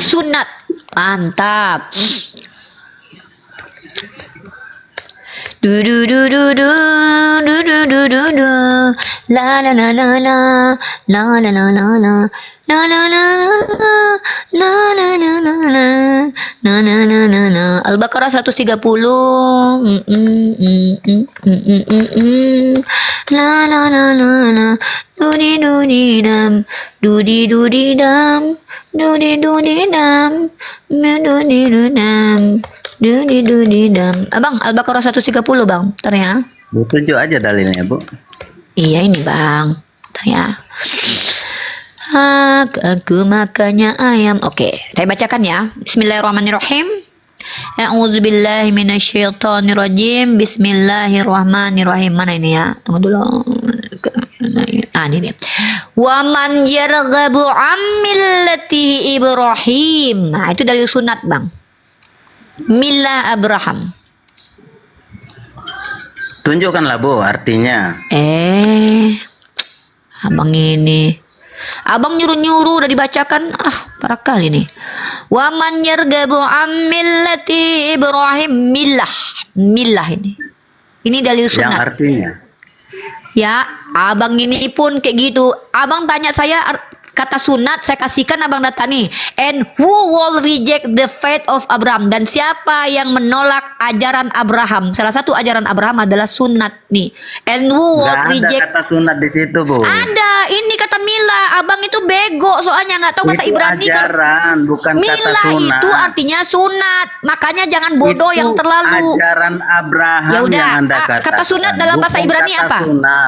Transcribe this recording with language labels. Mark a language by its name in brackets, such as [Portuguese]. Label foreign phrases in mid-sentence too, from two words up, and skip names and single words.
[Indonesian] sunat. Mantap. Du du du du du du du du du du la la la la la la la la la la la la la la la la la la la. Al-Baqarah 130. La la la la la. Dudi dudi dam, dudi dudi dam, dudi dudi dam, dudi dudi dam, dudi dudi dam. Abang, Al-Baqarah 130 bang, ntar ya. Bu, tunjuk aja dalilnya, Bu. Iya ini bang, ntar ya. Aku makannya ayam. Oke, saya bacakan ya. [Arabic] بسم الله الرحمن الرحيم. أعوذ بالله من الشيطان الرجيم. بسم الله الرحمن الرحيم. [Indonesian] Mana ini ya? Tunggu dulu. Ini nih. [Arabic] ومن يرغب عن ملة إبراهيم. [Indonesian] Nah, itu dari sunat, Bang. Millah Abraham. Tunjukkanlah, Bu, artinya. Abang ini. Abang nyuruh-nyuruh udah dibacakan. Parah kali nih. [Arabic] ومن يرغب عن ملة إبراهيم. [Indonesian] Millah ini. Ini dalil Yang sunat. artinya. Ya, abang ini pun kayak gitu. Abang tanya saya kata sunat, saya kasihkan abang data nih. [English] And who will reject the faith of Abraham? [Indonesian] Dan siapa yang menolak ajaran Abraham? Salah satu ajaran Abraham adalah sunat nih. [English] And who will [Indonesian] Nggak ada reject? kata sunat di situ, Bu. Ada, ini kata Mila. Abang itu bego soalnya nggak tahu bahasa Itu Ibrani. ajaran, bukan kata Mila sunat. itu artinya sunat. Makanya jangan bodoh Itu yang terlalu. ajaran Abraham Ya udah, yang Anda katakan. kata sunat dalam bahasa bukan Ibrani kata apa? Sunat.